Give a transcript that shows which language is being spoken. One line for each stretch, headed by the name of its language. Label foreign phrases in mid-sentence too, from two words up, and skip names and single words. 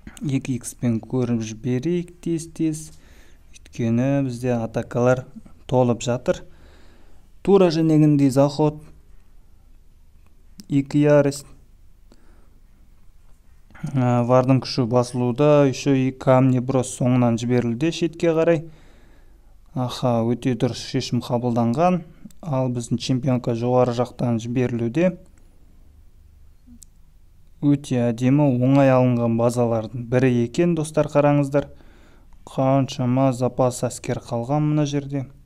Kazakh: 2х пен көріп жіберейік тез. Өйткені бізде атакалар толып жатыр. Тура женегіндей заход. 2 ярость. Вардың күші басылуда,
Russian: еще и камни брос
Kazakh: соңынан жіберілді шетке қарай. Өте дұрыс шешім қабылданған. Ал біздің чемпионка жоғары жақтан жіберілуде. Өте әдемі оңай алынған базалардың бірі екен, достар, қараңыздар. Қаншама запас әскер қалған мына жерде.